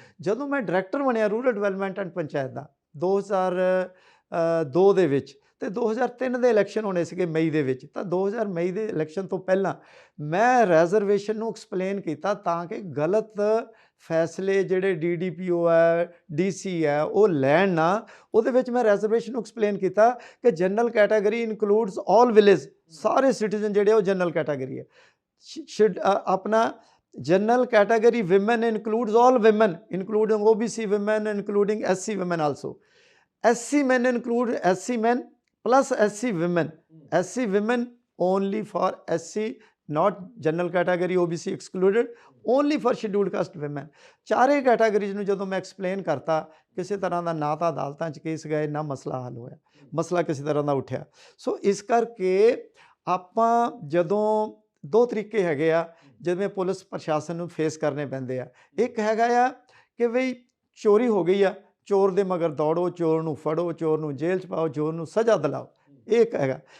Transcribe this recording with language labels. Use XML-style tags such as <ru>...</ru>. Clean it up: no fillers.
<pa>ਜਦੋਂ ਮੈਂ ਡਾਇਰੈਕਟਰ ਬਣਿਆ ਰੂਰਲ ਡਿਵੈਲਪਮੈਂਟ ਐਂਡ ਪੰਚਾਇਤ ਦਾ 2002 ਦੇ ਵਿੱਚ, ਤੇ 2003 ਦੇ ਇਲੈਕਸ਼ਨ ਹੋਣੇ ਸੀਗੇ ਮਈ ਦੇ ਵਿੱਚ, ਤਾਂ 2000 ਮਈ ਦੇ ਇਲੈਕਸ਼ਨ ਤੋਂ ਪਹਿਲਾਂ ਮੈਂ ਰਿਜ਼ਰਵੇਸ਼ਨ ਨੂੰ ਐਕਸਪਲੇਨ ਕੀਤਾ ਤਾਂ ਕਿ ਗਲਤ ਫੈਸਲੇ ਜਿਹੜੇ DDPO ਹੈ, DC ਹੈ ਉਹ ਲੈਣ ਨਾ। ਉਹਦੇ ਵਿੱਚ ਮੈਂ ਰਿਜ਼ਰਵੇਸ਼ਨ ਨੂੰ ਐਕਸਪਲੇਨ ਕੀਤਾ ਕਿ ਜਨਰਲ ਕੈਟਾਗਰੀ ਇਨਕਲੂਡਸ ਆਲ ਵਿਲੇਜ, ਸਾਰੇ ਸਿਟੀਜ਼ਨ ਜਿਹੜੇ ਉਹ ਜਨਰਲ ਕੈਟਾਗਰੀ ਹੈ। ਆਪਣਾ</pa> <en>general category women includes all women including OBC women including SC women also. SC men include SC men plus SC women. SC women only for SC, not general category OBC excluded, only for scheduled caste women.</en> <pa>ਚਾਰੇ categories ਨੂੰ ਜਦੋਂ ਮੈਂ explain ਕਰਤਾ, ਕਿਸੇ ਤਰ੍ਹਾਂ ਦਾ ਨਾ ਤਾਂ ਅਦਾਲਤਾਂ 'ਚ ਕੇਸ ਗਏ, ਨਾ ਮਸਲਾ ਹੱਲ ਹੋਇਆ, ਮਸਲਾ ਕਿਸੇ ਤਰ੍ਹਾਂ ਦਾ ਉੱਠਿਆ। ਸੋ ਇਸ ਕਰਕੇ ਆਪਾਂ ਜਦੋਂ ਦੋ ਤਰੀਕੇ ਹੈਗੇ ਆ ਜਿਵੇਂ ਪੁਲਿਸ ਪ੍ਰਸ਼ਾਸਨ ਨੂੰ ਫੇਸ ਕਰਨੇ ਪੈਂਦੇ ਆ। ਇੱਕ ਹੈਗਾ ਆ ਕਿ ਬਈ ਚੋਰੀ ਹੋ ਗਈ ਆ, ਚੋਰ ਦੇ ਮਗਰ ਦੌੜੋ, ਚੋਰ ਨੂੰ ਫੜੋ, ਚੋਰ ਨੂੰ ਜੇਲ੍ਹ 'ਚ ਪਾਓ, ਚੋਰ ਨੂੰ ਸਜ਼ਾ ਦਿਲਾਓ, ਇਹ ਇੱਕ ਹੈਗਾ।</pa>